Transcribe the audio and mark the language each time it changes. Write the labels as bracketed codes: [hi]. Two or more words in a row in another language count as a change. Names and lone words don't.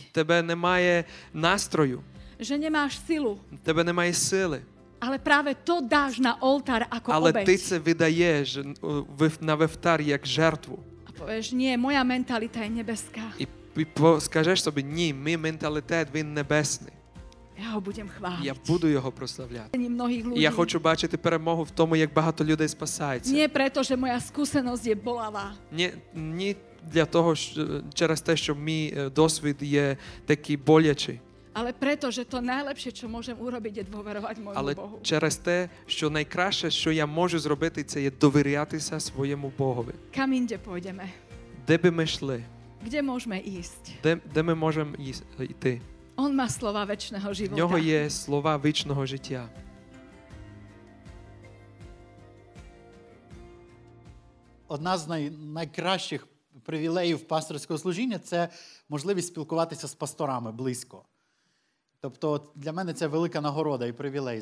[uk] тебе немає настрою, [sk] že nemáš silu, [uk] тебе немає сили. [sk] ale práve to dáš na oltár ako [uk] Але ти [sk] obeť. [uk] це видаєш на вівтар як жертву. [sk] A povieš, nie, moja mentalita je nebeská. [uk] І скажеш собі, ні, мій менталітет, він небесний. [sk] Ja ho budem chváliť. [uk] Я буду його прославляти. [sk] Mnohých ľudí. [uk] І я хочу бачити перемогу в тому, як багато людей спасається. [sk] Nie preto, že moja skúsenosť je bolavá. [uk] Ні для того, через те, що мій досвід є такий болячий. [sk] Ale preto, že to najlepšie, čo môžem urobiť, je dôverovať môjmu [uk] Але [sk] Bohu. [uk] через те, що найкраще, що я можу зробити, це є довірятися своєму Богові. [sk] Kam inde pôjdeme? [uk] Де би ми йшли? [sk] Kde môžeme ísť? [uk] Де ми можемо йти? [sk] On má slova večného [uk] В [sk] života. [uk] нього є слова вічного життя. Одна з найкращих привілеїв пасторського служіння – це можливість спілкуватися з пасторами близько. Тобто для мене це велика нагорода і привілей.